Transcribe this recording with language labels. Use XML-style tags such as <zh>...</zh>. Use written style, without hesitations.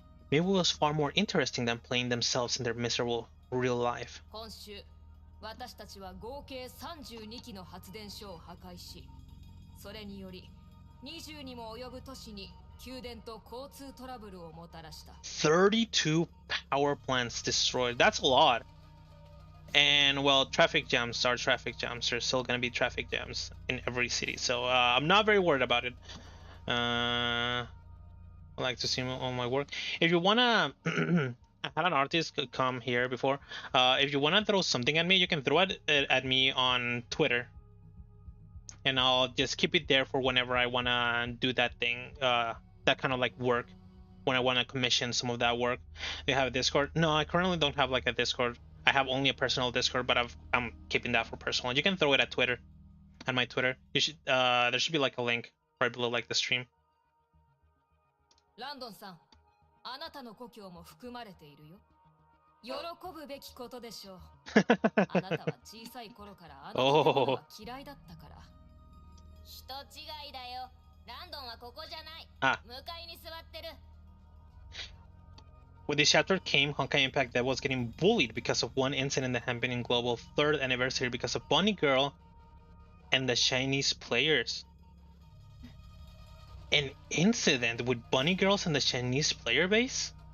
<en>Maybe it was far more interesting than playing themselves in their miserable real life.</en> <ja>今週私たちは合計32機の発電所を破壊し、それにより20にも及ぶ都市に宮殿と交通トラブルをもたらした。</ja> <en>32 power plants destroyed. That's a lot. And well, traffic jams are traffic jams. There's still gonna be traffic jams in every city, so I'm not very worried about it. I like to see all my work. If you wanna, I had an artist come here before. If you wanna throw something at me, you can throw it at me on Twitter, and I'll just keep it there for whenever I wanna do that thing, that kind of like work, when I wanna commission some of that work. They have a Discord. No, I currently don't have like a Discord. I have only a personal Discord, but I'm keeping that for personal. You can throw it at Twitter, at my Twitter. You should there should be like a link right below like the stream.</en> <ja>ランドンさん、あなたの故郷も含まれているよ。喜ぶべきことでしょう。あなたは小さい頃からあの建物が嫌いだったから。人違いだよ。ランドンはここじゃない。向かいに座ってる。</ja> <en>With this chapter came Honkai Impact that was getting bullied because of one incident that happened in Global 3rd anniversary because of Bunny Girl and the Chinese players. An incident with Bunny Girls and the Chinese player base?</en>